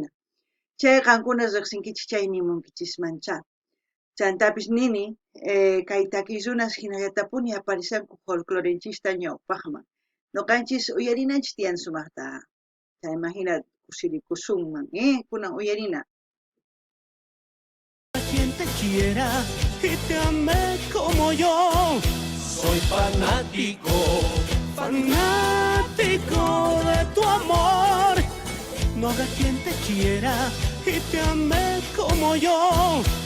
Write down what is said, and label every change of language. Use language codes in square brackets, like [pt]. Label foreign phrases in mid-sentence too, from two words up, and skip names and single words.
[qu] Chay qankuna riqsinkichik chay nimunkichismancha. Chantapis nini, kay takiy runas hinallatapuni aparisanku folclorenchista ñawpaqman. Noqanchis uyarinanchis tiyan sumaqta. Chayma hina kusirikusunman, kunan uyarina. [es] Quien te quiera y te ame como yo. Soy fanático, fanático de tu amor. No habrá quien te quiera y te ame como yo.